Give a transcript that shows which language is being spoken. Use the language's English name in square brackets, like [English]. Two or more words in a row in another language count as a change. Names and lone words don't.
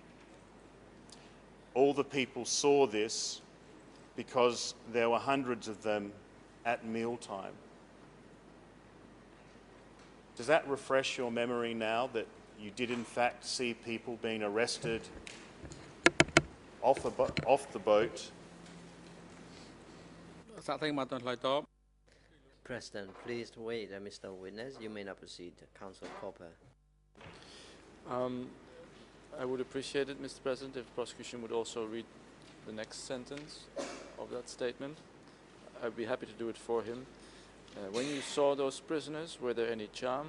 [English] All the people saw this because there were hundreds of them at mealtime. Does that refresh your memory now that you did in fact see people being arrested off the boat? សាកថៃមកតឆ្លើយតប President, please wait, Mr. Witness. You may not proceed. Counsel Copper. I would appreciate it, Mr. President, if the prosecution would also read the next sentence of that statement. I'd be happy to do it for him. When you saw those prisoners, were there any charm?